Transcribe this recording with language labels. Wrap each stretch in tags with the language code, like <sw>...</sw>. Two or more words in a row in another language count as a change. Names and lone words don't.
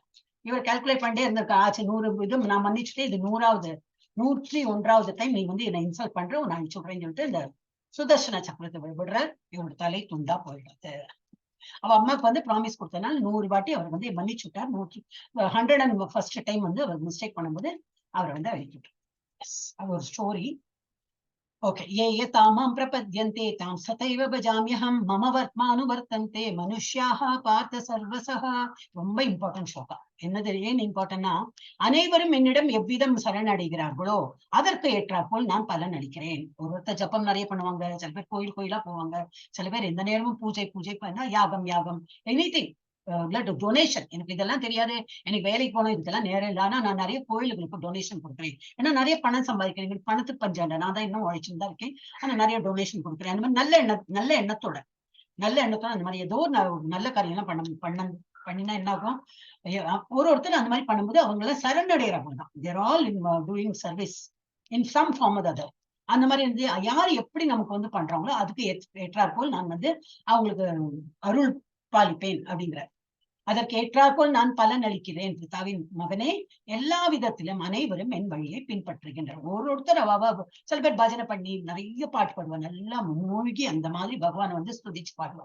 <ta>இவர் கால்குலேட் பண்ணிட்டே இருந்திருக்கா, ஆச்சு 100 இது நான் மன்னிச்சுட்டே, இது 101வது டைம் நீ வந்து என்ன இன்சல்ட் பண்ற, நான் சொல்றேன்னு சொல்லிட்டு இந்த சுதர்சன சக்கரத்தை விடுற, இவரோட தலை துண்டா போயிடுறது. அவ அம்மாவுக்கு வந்து ப்ராமிஸ் கொடுத்தனால 100 வாட்டி அவர் வந்து மன்னிச்சு விட்டார். 101st டைம் வந்து அவர் மிஸ்டேக் பண்ணும்போது அவரை வந்து அழிச்சுட்டார். அது ஒரு ஸ்டோரி. ஓகே,</ta> <sa>ये तामां प्रपद्यन्ते तां सतैव भजाम्यहं मम वर्त्मानुवर्तन्ते मनुष्याः पार्थ सर्वसः.</sa> <ta>ரொம்ப இம்பார்ட்டன்ட் ஸ்லோகா. என்னது ஏன் இம்பார்ட்டன்ட்னா, அனைவரும் என்னிடம் எவ்விதம் சரணடைகிறார்களோ அதற்கு ஏற்றாற்போல் நான் பலன் அளிக்கிறேன். ஒருத்தர் ஜப்பம் நிறைய பண்ணுவாங்க, சில பேர் கோயிலா போவாங்க, சில பேர் எந்த நேரமும் பூஜை பண்ணா யாகம்</ta> <en>anything donation.</en> <ta>எனக்கு இதெல்லாம் தெரியாது, எனக்கு வேலைக்கு போனோம், இதுக்கெல்லாம் நேரம் இல்லை, ஆனா நான் நிறைய கோயிலுங்களுக்கு டொனேஷன் கொடுக்குறேன். ஏன்னா நிறைய பணம் சம்பாதிக்கிறேன், பணத்துக்கு பஞ்சம் இல்லை, நான் தான் இன்னும் உழைச்சுன்னு தான் இருக்கேன், ஆனா நிறைய டொனேஷன் கொடுக்குறேன். அந்த மாதிரி நல்ல எண்ணத்தோட அந்த மாதிரி ஏதோ நல்ல காரியம்லாம் பண்ணினா என்ன ஆகும், ஒருத்தர் அந்த மாதிரி பண்ணும்போது அவங்க எல்லாம் சரணடைகிறவங்க தான்.</ta> <en>they're all in doing service in some form or other.</en> <ta>அந்த மாதிரி இருந்து யார் எப்படி நமக்கு வந்து பண்றாங்களோ அதுக்கு ஏற்றாற்போல் நான் வந்து அவங்களுக்கு அருள் பாலிப்பேன் அப்படிங்கிற. அதற்கு ஏற்றாற்போல் நான் பலன் அளிக்கிறேன். பிதாவின் மகனே, எல்லா விதத்திலும் அனைவரும் என் வழியை பின்பற்றுகின்றனர். ஒருத்தர் சில பேர் பஜனை பண்ணி நிறைய பாட்டு பாடுவா, நல்லா மூழ்கி அந்த மாதிரி பகவானை வந்து ஸ்துதிச்சு பாடுவான்.</ta>